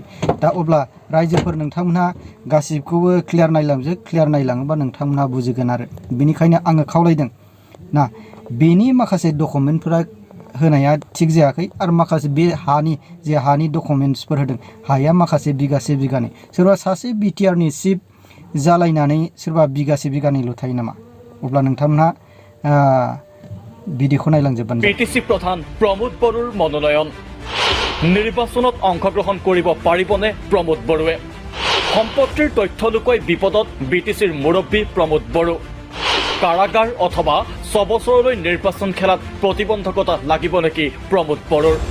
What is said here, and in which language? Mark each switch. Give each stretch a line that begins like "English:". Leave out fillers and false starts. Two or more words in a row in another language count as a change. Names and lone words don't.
Bodo: दा अब्ला रायजोफोर नोंथांमोनहा गासिबखौबो क्लियार नायलाङोबा नोंथांमोनहा बुजिगोन आरो बेनिखायनो आङो खावलायदों ना बेनि माखासे डकुमेन्टफोरा होनाया थिग जायाखै आरो माखासे बे हानि डकुमेन्टसफोर होदों हाया माखासे बिगासे बिगानै सोरबा सासे बिटिआरनि चिफ जालायनानै सोरबा बिगासे बिगानैल' थायो नामा? अब्ला नोंथांमोनहा भिडिअखौ नायलांजोबबानो
Assamese: বিটিসি প্ৰধান প্ৰমোদ বড়োৰ মনোনয়ন নিৰ্বাচনত অংশগ্ৰহণ কৰিব পাৰিবনে প্ৰমোদ বড়োৱে? সম্পত্তিৰ তথ্য লুকুৱাই বিপদত বিটিসিৰ মুৰব্বী প্ৰমোদ বড়ো। কাৰাগাৰ অথবা 6 বছৰলৈ নিৰ্বাচন খেলাত প্ৰতিবন্ধকতা লাগিব নেকি প্ৰমোদ বড়োৰ?